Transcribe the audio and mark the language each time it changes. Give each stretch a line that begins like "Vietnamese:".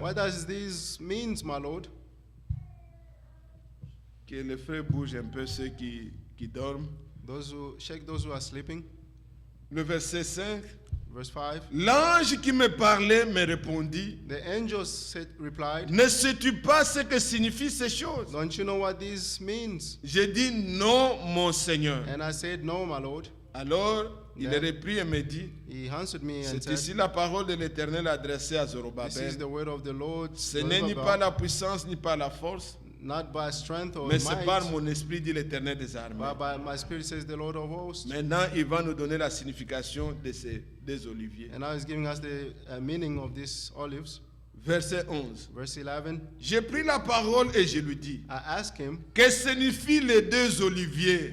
English: what does this means, my Lord?
French: Que les frères bougent un peu ceux qui dorment.
English: Those who are sleeping.
French: Le verset 5.
English: Verse 5.
French: L'ange qui me parlait me répondit,
English: The angel replied,
French: ne sais-tu pas ce que signifient ces choses?
English: don't you know what this means?
French: J'ai dit non, mon Seigneur.
English: And I said, no, my Lord.
French: Alors, il
English: Then
French: reprit et me dit,
English: He answered me and
French: c'est
English: said,
French: ici la parole de l'Éternel adressée à
English: this is the word of the Lord,
French: Ce n'est ni par la puissance ni par la force,
English: not by strength or
French: mais c'est par
English: might,
French: mon esprit, dit l'Éternel des armées.
English: but by my spirit, says the Lord of hosts.
French: Maintenant, il va nous donner la signification des oliviers.
English: And now he's giving us the meaning of these olives.
French: Verset 11.
English: Verse 11,
French: J'ai pris la parole et je lui dis,
English: I asked him,
French: que signifient les deux oliviers